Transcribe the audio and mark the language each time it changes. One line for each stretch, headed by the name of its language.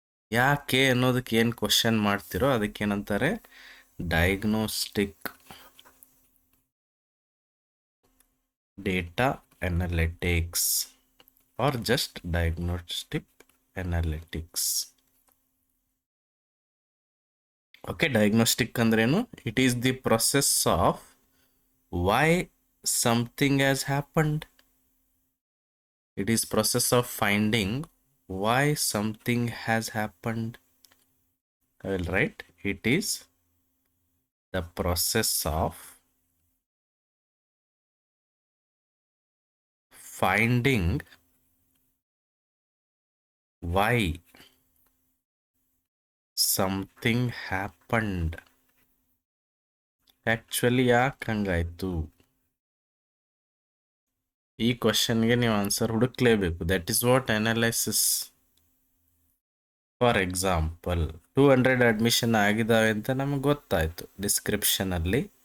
Kannada: ಯಾಕೆ ಅನ್ನೋದಕ್ಕೆ ಏನು ಕ್ವಶನ್ ಮಾಡ್ತಿರೋ ಅದಕ್ಕೇನಂತಾರೆ,
English: Diagnostic data analytics or just diagnostic analytics. Okay, diagnostic ಅಂದ್ರೇನು? It is the process of why something has happened. It is process of finding why something has happened. I will write, it is the process of finding why something happened.
Kannada: Actually ಯಾಕೆ ಹಂಗಾಯ್ತು, ಈ ಕ್ವಶನ್ಗೆ ನೀವು answer ಹುಡುಕ್ಲೇಬೇಕು.
English: That is what analysis.
Kannada: For example 200 admission ಆಗಿದ್ದಾವೆ ಅಂತ ನಮಗೆ ಗೊತ್ತಾಯಿತು ಡಿಸ್ಕ್ರಿಪ್ಷನಲ್ಲಿ.